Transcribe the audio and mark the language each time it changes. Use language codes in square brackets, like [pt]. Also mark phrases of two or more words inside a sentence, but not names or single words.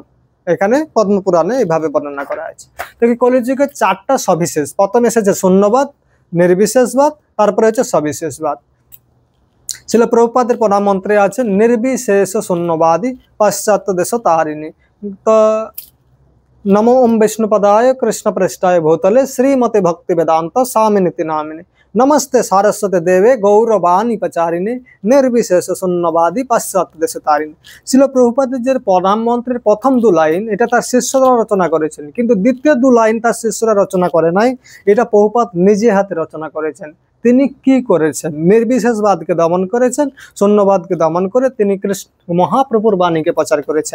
[bn] এখানে পদ্মপুরাণে এইভাবে বর্ণনা করা আছে। তো কি কলিযুগে 4টা সবিশেষ, প্রথমে এসেছে শূন্যবাদ, নির্বিশেষবাদ, তারপরে হচ্ছে সবিশেষবাদ। শিল প্রভুপাদের প্রধান মন্ত্রে আছে [sa] নির্বিশেষ শূন্যবাদী পাশ্চাত্য দেশ তারিণী। তো नमो ओम विष्णुपदाय कृष्ण पृष्ठाय भूतले श्रीमते भक्ति वेदांत स्वामिनिति नामिने नमस्ते सारस्वती देवे गौरवाणी पचारिणे निर्विशेष शून्यवादी पाश्चात्य देशे तारिणी। [bn] শিল প্রভুপাদের প্রধানমন্ত্রীর প্রথম 2 লাইন এটা তার শিষ্যরা রচনা করেছেন, কিন্তু দ্বিতীয় 2 লাইন তার শিষ্যরা রচনা করে নাই, এটা প্রভুপাদ নিজে হাতে রচনা করেছেন। তিনি কি করেছেন? নির্বিশেষবাদকে দমন করেছেন, শূন্যবাদকে দমন করে তিনি কৃষ্ণ মহাপ্রভুর বাণীকে প্রচার করেছেন।